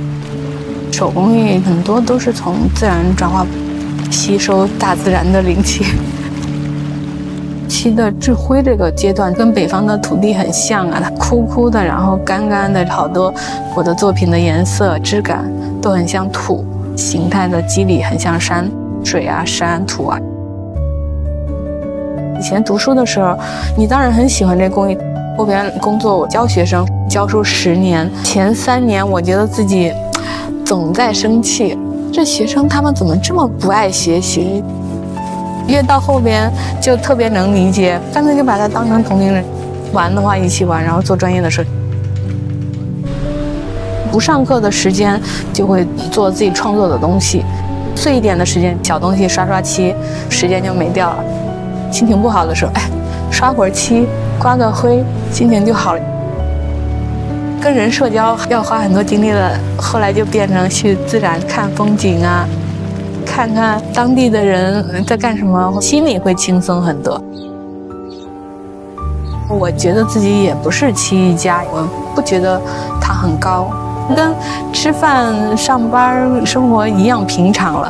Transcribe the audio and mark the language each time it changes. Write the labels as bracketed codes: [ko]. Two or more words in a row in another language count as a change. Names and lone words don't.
[zh] 手工藝很多都是從自然轉化，吸收大自然的靈氣。漆的制灰這個階段跟北方的土地很像啊，它枯枯的，然後乾乾的，好多我的作品的顏色質感都很像土，形態的肌理很像山水啊、山土啊。以前讀書的時候，你當然很喜歡這工藝，後邊工作我教學生，教書10年，前3年我覺得自己總在生氣，這學生他們怎麼這麼不愛學習？越到後邊就特別能理解，乾脆就把他當成同齡人，玩的話一起玩，然後做專業的事。不上課的時間就會做自己創作的東西，碎一點的時間小東西刷刷漆，時間就沒掉了。心情不好的時候，刷會兒漆，刮個灰，心情就好了。跟人社交要花很多精力了，後來就變成去自然看風景啊，看看當地的人在幹什麼，心裡會輕鬆很多。我覺得自己也不是漆藝家，我不覺得它很高，跟吃飯、上班、生活一樣平常了。